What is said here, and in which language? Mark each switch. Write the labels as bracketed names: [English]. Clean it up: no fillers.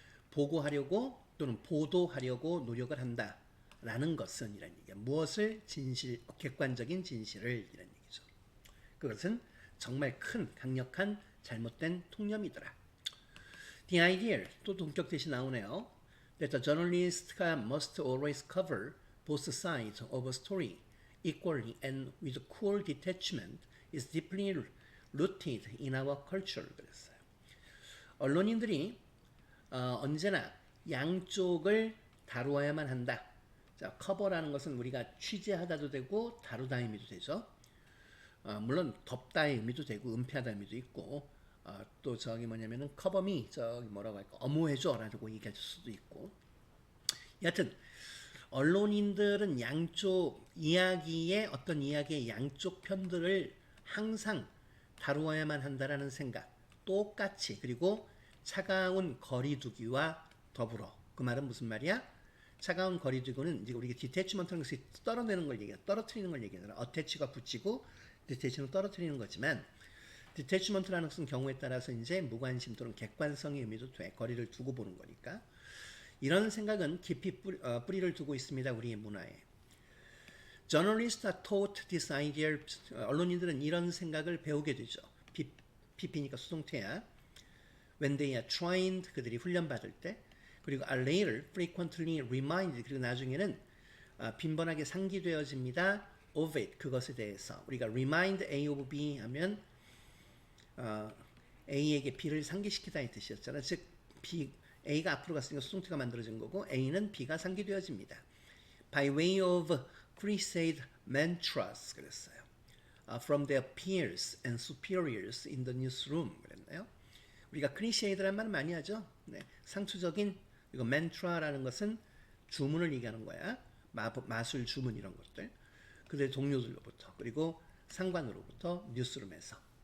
[Korean] 보고하려고 또는 보도하려고 노력을 한다. 라는 것은 이란 얘기야. 무엇을 진실, 객관적인 진실을 이란 얘기죠. 그것은 정말 큰 강력한 잘못된 통념이더라. [English] The idea, [Korean] 또 동격 대신 나오네요. [English] That the journalist must always cover both sides of a story equally and with cool detachment is deeply rooted in our culture. [Korean] 그랬어요. 언론인들이 언제나 양쪽을 다루어야만 한다. 자, 커버라는 것은 우리가 취재하다도 되고 다루다 의미도 되죠. 물론 덮다의 의미도 되고 은폐하다 의미도 있고 또 저기 뭐냐면은 커버미 저기 뭐라고 할까 엄호해줘라고 얘기할 수도 있고. 여하튼 언론인들은 양쪽 이야기의 어떤 이야기의 양쪽 편들을 항상 다루어야만 한다라는 생각 똑같이 그리고 차가운 거리두기와 더불어. 그 말은 무슨 말이야? 차가운 거리두기는 이제 우리가 디태치먼트라는 것이 떨어내는 걸 얘기해, 떨어뜨리는 걸 얘기하잖아. 어태치가 붙이고 디태치는 떨어뜨리는 거지만 디태치먼트라는 것은 경우에 따라서 이제 무관심 또는 객관성의 의미도 돼. 거리를 두고 보는 거니까. 이런 생각은 깊이 뿌리를 두고 있습니다. 우리의 문화에. [English] Journalists are taught this idea. [Korean] 언론인들은 이런 생각을 배우게 되죠. PP니까 수동태야. [English] When they are trained, [Korean] 그들이 훈련받을 때. 그리고 [English] are later frequently reminded. [Korean] 그리고 나중에는 빈번하게 상기되어집니다. [English] of it, [Korean] 그것에 대해서. 우리가 [English] remind A of B [Korean] 하면 A에게 B를 상기시키다 이 뜻이었잖아. 즉 B, A가 앞으로 갔으니까 수동태가 만들어진 거고 A는 B가 상기되어집니다. [English] By way of crusade mantras [Korean] 그랬어요. [English] From their peers and superiors in the newsroom [Korean] 그랬나요? 우리가 크리셰이드란 말 많이 하죠. 네, 상투적인 이거 mantra라는 것은 주문을 얘기하는 거야. 마술 주문 이런 것들. 그들의 동료들로부터 그리고 상관으로부터 뉴스룸에서.